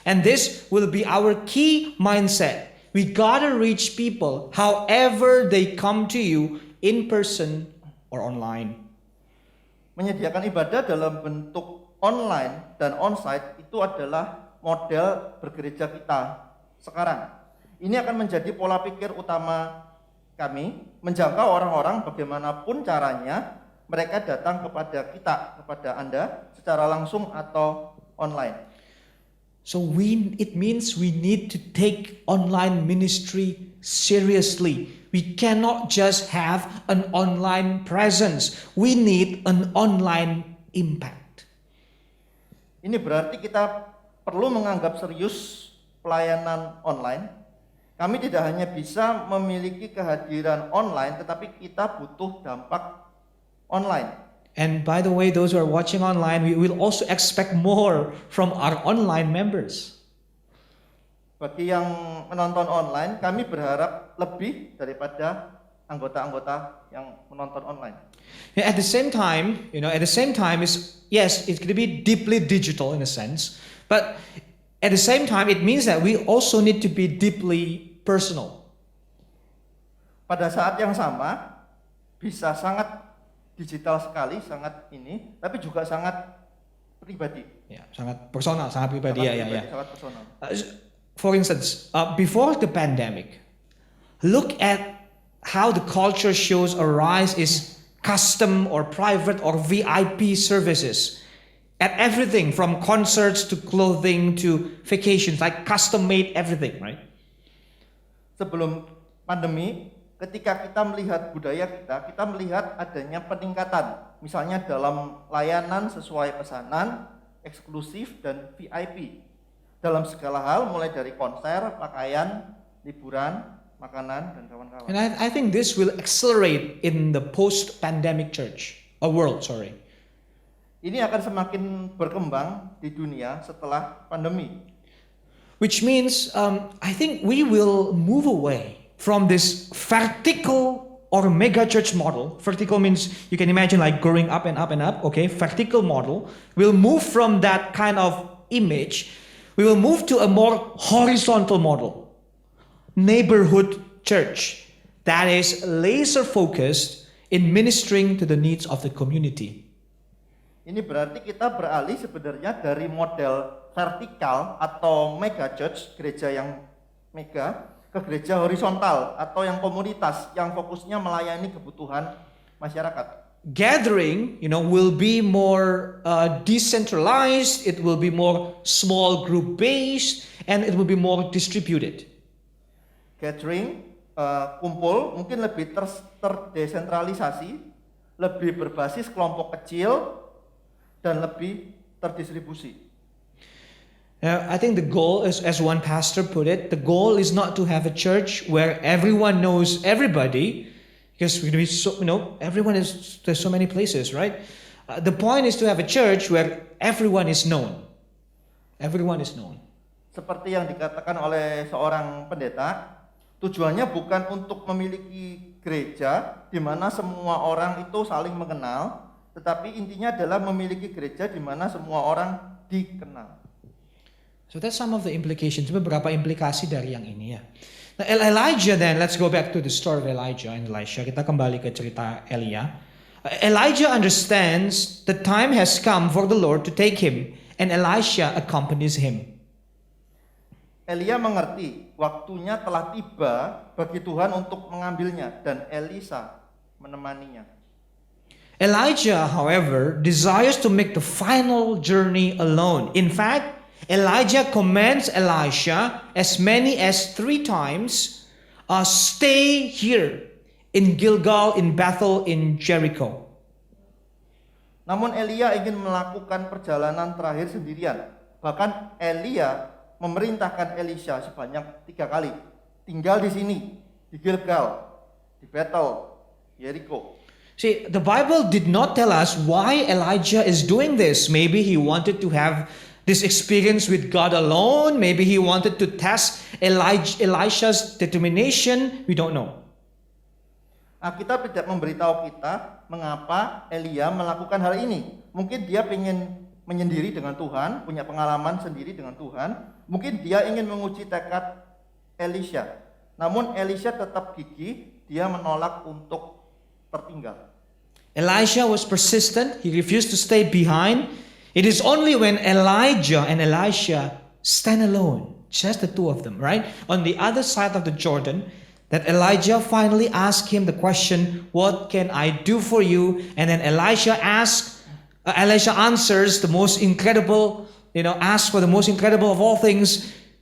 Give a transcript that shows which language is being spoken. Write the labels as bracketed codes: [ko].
[en] And this will be our key mindset. We gotta reach people however they come to you in person or online. [id] Menyediakan ibadah dalam bentuk online dan onsite itu adalah model bergereja kita sekarang. Ini akan menjadi pola pikir utama kami, menjangkau orang-orang bagaimanapun caranya mereka datang kepada kita, kepada Anda secara langsung atau online. [en] So it means we need to take online ministry seriously. We cannot just have an online presence. We need an online impact. [id] Ini berarti kita perlu menganggap serius pelayanan online. Kami tidak hanya bisa memiliki kehadiran online, tetapi kita butuh dampak online. [en] And by the way, those who are watching online, we will also expect more from our online members. [id] Bagi yang menonton online, kami berharap lebih daripada anggota-anggota yang menonton online. [en] At the same time, is yes, it's going to be deeply digital in a sense, but at the same time, it means that we also need to be deeply personal. [id] Pada saat yang sama, bisa sangat digital sekali, sangat ini, tapi juga sangat pribadi. Ya, sangat personal, sangat pribadi. Sangat personal. [en] For instance, before the pandemic, look at how the culture shows a rise is custom or private or VIP services. At everything from concerts to clothing to vacations, like custom made everything, right? [id] Sebelum pandemi, ketika kita melihat budaya kita melihat adanya peningkatan. Misalnya dalam layanan sesuai pesanan, eksklusif dan VIP. Dalam segala hal, mulai dari konser, pakaian, liburan, makanan, dan kawan-kawan. [en] And I think this will accelerate in the post-pandemic world. [id] Ini akan semakin berkembang di dunia setelah pandemi. [en] Which means I think we will move away from this vertical or mega church model. Vertical means you can imagine like growing up and up and up. Okay, vertical model. We'll move from that kind of image. We will move to a more horizontal model. Neighborhood church that is laser focused in ministering to the needs of the community. [id] Ini berarti kita beralih sebenarnya dari model vertikal atau mega church, gereja yang mega, ke gereja horizontal atau yang komunitas yang fokusnya melayani kebutuhan masyarakat. [en] Gathering, will be more decentralized, it will be more small group based, and it will be more distributed. [id] Gathering, kumpul, mungkin lebih terdesentralisasi, lebih berbasis kelompok kecil, dan lebih terdistribusi. [en] I think the goal is, as one pastor put it, the goal is not to have a church where everyone knows everybody, because there's so many places, right? The point is to have a church where everyone is known. Everyone is known. [id] Seperti yang dikatakan oleh seorang pendeta, tujuannya bukan untuk memiliki gereja di mana semua orang itu saling mengenal, tetapi intinya adalah memiliki gereja di mana semua orang dikenal. [en] So that's some of the implications. [id] Beberapa implikasi dari yang ini ya. [en] Nah, Elijah then, let's go back to the story of Elijah and Elisha. [id] Kita kembali ke cerita Elia. [en] Elijah understands the time has come for the Lord to take him, and Elisha accompanies him. [id] Elia mengerti waktunya telah tiba bagi Tuhan untuk mengambilnya, dan Elisa menemaninya. [en] Elijah, however, desires to make the final journey alone. In fact, Elijah commands Elisha as many as 3 times, stay here in Gilgal, in Bethel, in Jericho. [id] Namun Elia ingin melakukan perjalanan terakhir sendirian. Bahkan Elia memerintahkan Elisha sebanyak 3 kali. Tinggal di sini, di Gilgal, di Bethel, Jericho. [en] See, the Bible did not tell us why Elijah is doing this. Maybe he wanted to have this experience with God alone. Maybe he wanted to test Elisha's determination. We don't know. [id] Alkitab tidak memberitahu kita mengapa Elia melakukan hal ini. Mungkin dia ingin menyendiri dengan Tuhan, punya pengalaman sendiri dengan Tuhan. Mungkin dia ingin menguji tekad Elisha. Namun Elisha tetap gigih, dia menolak untuk tertinggal. [en] Elisha was persistent. He refused to stay behind. It is only when Elijah and Elisha stand alone, just the two of them, right? On the other side of the Jordan, that Elijah finally asked him the question, what can I do for you? And then Elisha answers the most incredible, ask for the most incredible of all things.